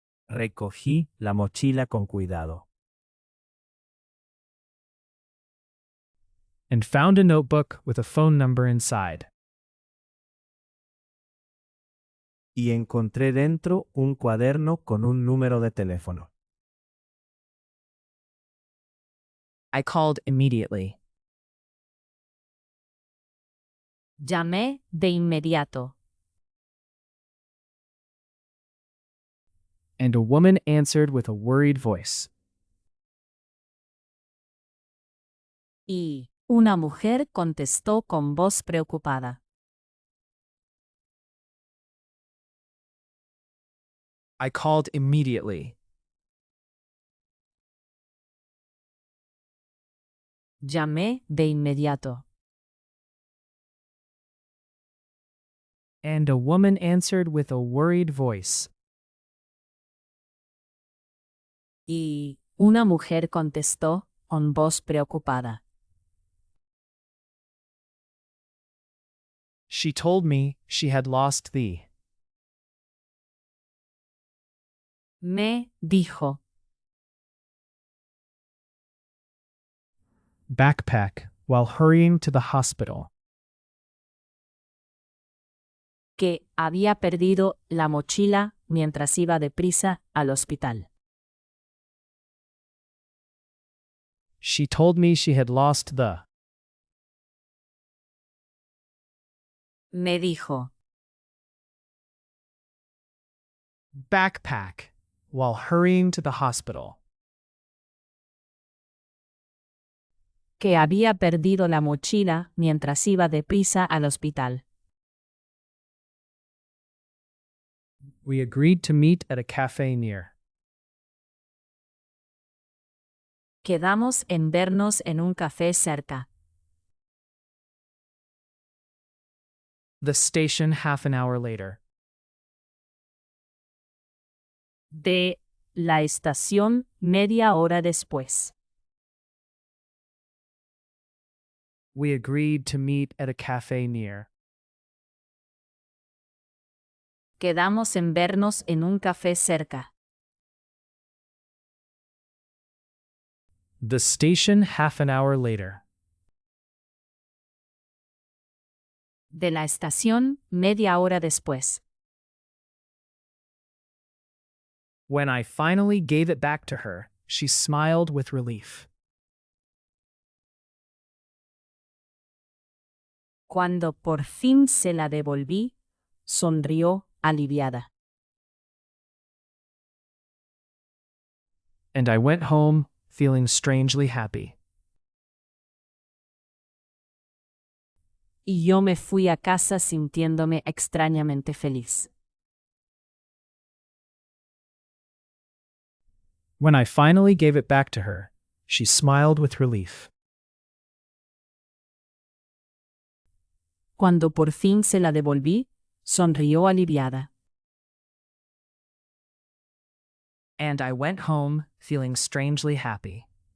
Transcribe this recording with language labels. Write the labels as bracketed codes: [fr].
[es] Recogí la mochila con cuidado. [en] And found a notebook with a phone number inside. [es] Y encontré dentro un cuaderno con un número de teléfono. [en] I called immediately. [es] Llamé de inmediato. [en] And a woman answered with a worried voice. [es] Y una mujer contestó con voz preocupada. [en] I called immediately. [es] Llamé de inmediato. [en] And a woman answered with a worried voice. [es] Y una mujer contestó con voz preocupada. [en] She told me she had lost the [es] Me dijo [en] backpack while hurrying to the hospital. [es] que había perdido la mochila mientras iba deprisa al hospital. [en] She told me she had lost the [es] Me dijo [en] backpack while hurrying to the hospital. [es] que había perdido la mochila mientras iba deprisa al hospital. [en] We agreed to meet at a cafe near. [es] Quedamos en vernos en un café cerca. [en] The station half an hour later. [es] De la estación media hora después. [en] We agreed to meet at a cafe near. [es] Quedamos en vernos en un café cerca. [en] The station half an hour later. [es] De la estación media hora después. [en] When I finally gave it back to her, she smiled with relief. [es] Cuando por fin se la devolví, sonrió aliviada. [en] And I went home feeling strangely happy. [es] Y yo me fui a casa sintiéndome extrañamente feliz. [en] When I finally gave it back to her, she smiled with relief. [es] Cuando por fin se la devolví, sonrió aliviada. [en] And I went home feeling strangely happy.